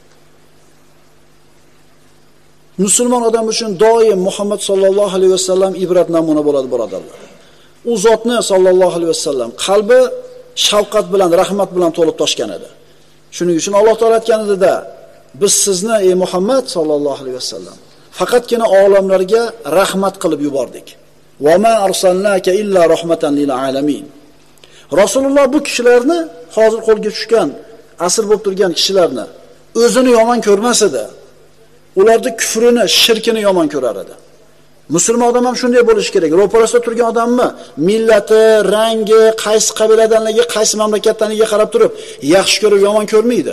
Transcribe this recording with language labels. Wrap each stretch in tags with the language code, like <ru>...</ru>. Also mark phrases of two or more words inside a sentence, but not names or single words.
<uz>Musulmon odam uchun doim Muhammad</uz> <ar>صلى الله عليه وسلم</ar> <uz>ibrat namuna bo'ladi, birodarlar. U zotni</uz> <ar>صلى الله عليه وسلم</ar> <uz>qalbi shafqat bilan, rahmat bilan to'lib toshgan edi. Shuning uchun Alloh taolo aytgan edi-da, biz sizni ey Muhammad</uz> <ar>صلى الله عليه وسلم</ar> <uz>faqatgina olamlarga rahmat qilib yubordik.</uz> <ar>وما أرسلناك إلا رحمة للعالمين.</ar> <uz>Rasululloh bu kishilarni, hozir qo'lga tushgan, asir bo'lib turgan kishilarni o'zini yomon ko'rmas edi. Ularni kufrini, shirkini yomon ko'rar edi. Musulmon odam ham shunday bo'lishi kerak. Ro'parasida turgan odamni millati, rangi, qaysi qabiladanligi, qaysi mamlakatdanligiga qarab turib, yaxshi ko'rib yomon ko'rmaydi.</uz>